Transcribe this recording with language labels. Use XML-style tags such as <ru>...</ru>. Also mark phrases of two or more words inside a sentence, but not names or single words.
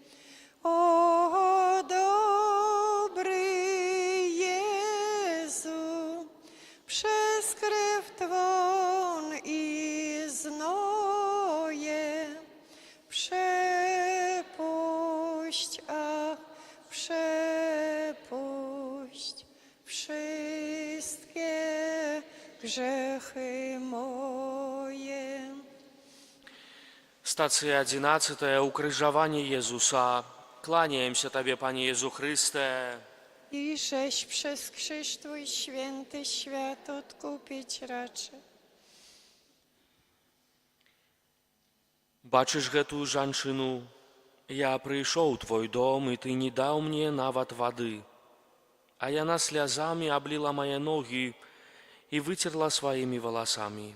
<pl>O dobry Jezu, przez krew Twą i znoje przepuść, ach, przepuść wszystkie grzechy moje.</pl> <be>Стацыя 11. Укрыжаванне Езуса. Кланяемся Табе,</be> <pl>Panie Jezu Chryste. I żeś przez krzyż Twój święty świat odkupić raczy.</pl> <be>Бачыш гэтую жанчыну? Я прыйшоў у Твой дом, і Ты не даў мне нават вады. А яна слязамі абліла мае ногі і выцерла сваімі валасамі.</be>